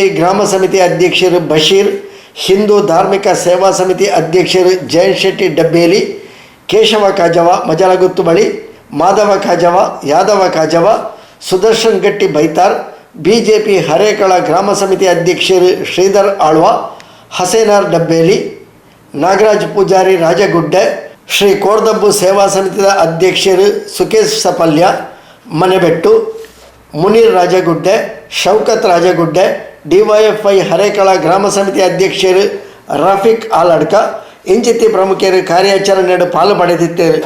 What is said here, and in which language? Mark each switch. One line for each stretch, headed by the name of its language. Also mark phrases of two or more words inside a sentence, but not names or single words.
Kannada: ಗ್ರಾಮ ಸಮಿತಿ ಅಧ್ಯಕ್ಷರು ಬಶೀರ್, ಹಿಂದೂ ಧಾರ್ಮಿಕ ಸೇವಾ ಸಮಿತಿ ಅಧ್ಯಕ್ಷರು ಜಯಂತ್ ಶೆಟ್ಟಿ ಡಬ್ಬೇಲಿ, ಕೇಶವ ಕಾಜವ ಮಜಲಗುತ್ತು ಬಳಿ, ಮಾಧವ ಕಾಜವ, ಯಾದವ ಕಾಜವ, ಸುದರ್ಶನ್ ಗಟ್ಟಿ ಬೈತಾರ್, BJP ಹರೇಕಳ ಗ್ರಾಮ ಸಮಿತಿ ಅಧ್ಯಕ್ಷರು ಶ್ರೀಧರ್ ಆಳ್ವ, ಹಸೇನಾರ್ ಡಬ್ಬೇಲಿ, ನಾಗರಾಜ್ ಪೂಜಾರಿ ರಾಜಗುಡ್ಡೆ, ಶ್ರೀ ಕೋರ್ದಬ್ಬು ಸೇವಾ ಸಮಿತಿಯ ಅಧ್ಯಕ್ಷರು ಸುಕೇಶ್ ಸಪಲ್ಯ ಮನೆಬೆಟ್ಟು, ಮುನೀರ್ ರಾಜಗುಡ್ಡೆ, ಶೌಕತ್ ರಾಜಗುಡ್ಡೆ, DYFI ಹರೇಕಳ ಗ್ರಾಮ ಸಮಿತಿ ಅಧ್ಯಕ್ಷರು ರಫೀಕ್ ಆಲಡ್ಕ ಇಂಚಿತಿ ಪ್ರಮುಖರು ಕಾರ್ಯಾಚರಣೆಯಡು ಪಾಲು ಪಡೆದಿದ್ದರು.